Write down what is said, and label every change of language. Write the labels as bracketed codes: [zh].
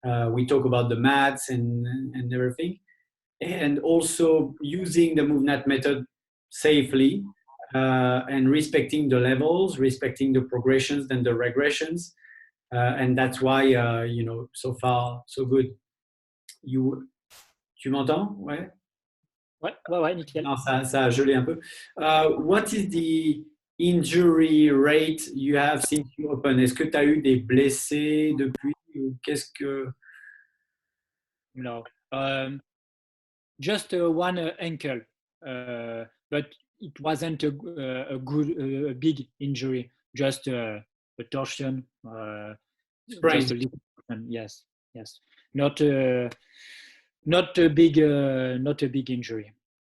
[en] We talk about the mats and everything. And also using the MoveNat method safely and respecting the levels, respecting the progressions and the regressions. And that's why, so far, so good. [fr] Tu m'entends? Ouais. Ouais, nickel. Non, ça a gelé un peu. [en] What is the injury rate you have since you open? [fr] Est-ce que tu as eu des blessés depuis ou qu'est-ce que... [en] No. Just one ankle, but it wasn't a big injury, just a torsion, Sprain. just a little torsion. Yes. Not a big injury.